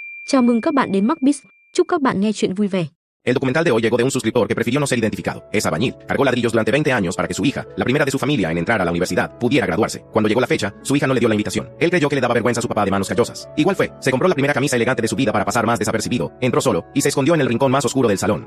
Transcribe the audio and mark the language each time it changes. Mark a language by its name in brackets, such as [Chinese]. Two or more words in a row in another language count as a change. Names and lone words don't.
[Vietnamese] Chào mừng các bạn đến Macbiz. Chúc các bạn nghe chuyện vui vẻ. [Spanish] El documental de hoy llegó de un suscriptor que prefirió no ser identificado. Es albañil. Cargó ladrillos durante 20 años para que su hija, la primera de su familia en entrar a la universidad, pudiera graduarse. Cuando llegó la fecha, su hija no le dio la invitación. Él creyó que le daba vergüenza a su papá de manos callosas. Igual fue. Se compró la primera camisa elegante de su vida para pasar más desapercibido. Entró solo y se escondió en el rincón más oscuro del salón.